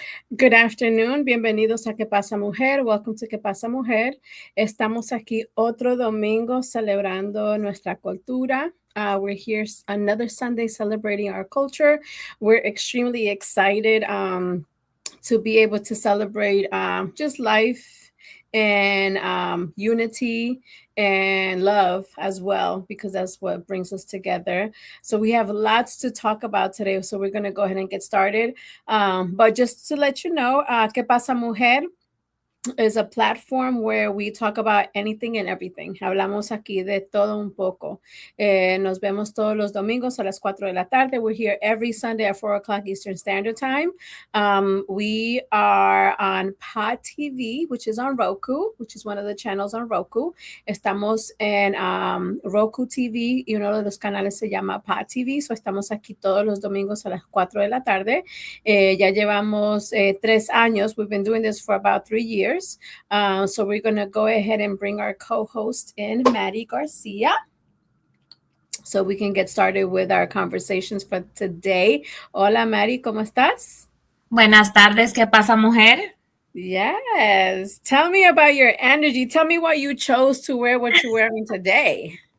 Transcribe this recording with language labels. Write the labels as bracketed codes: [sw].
[en] Good afternoon, [es] bienvenidos a [en] ¿Qué pasa mujer? Welcome to ¿Qué pasa mujer? [es] Estamos aquí otro domingo celebrando nuestra cultura. [en] We're here another Sunday celebrating our culture. We're extremely excited to be able to celebrate just life and unity and love as well, because that's what brings us together. So we have lots to talk about today. So we're going to go ahead and get started. But just to let you know, ¿Qué pasa mujer? Is a platform where we talk about anything and everything. [es] Hablamos aquí de todo un poco. Nos vemos todos los domingos a las 4 de la tarde. [en] We're here every Sunday at 4 o'clock Eastern Standard Time. We are on Pod TV, which is on Roku, which is one of the channels on Roku. [es] Estamos en Roku TV y uno de los canales se llama Pod TV. So estamos aquí todos los domingos a las 4 de la tarde. Ya llevamos 3 años. [en] We've been doing this for about 3 years. So we're going to go ahead and bring our co-host in, Maddie Garcia, so we can get started with our conversations for today. [es] Hola, Maddie, ¿cómo estás? Buenas tardes, ¿qué pasa, mujer? [en] Yes. Tell me about your energy. Tell me why you chose to wear what you're wearing today.